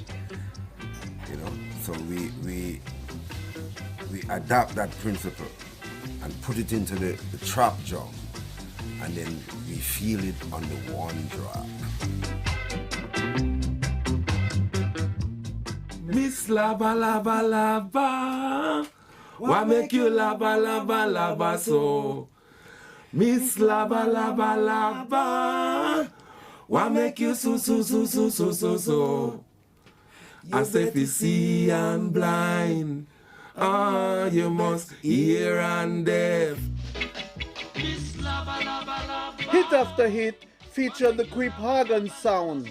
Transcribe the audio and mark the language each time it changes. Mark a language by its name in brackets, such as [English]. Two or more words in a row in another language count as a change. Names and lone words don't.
[English] You know, so we adapt that principle and put it into the trap drum, and then we feel it on the one drop. Miss Lava Lava Lava, why make you lava lava lava so? Miss Lava Lava Lava, why make you so? As if you see and blind, you must hear and deaf. Hit after hit featured the Creep Hagen sound.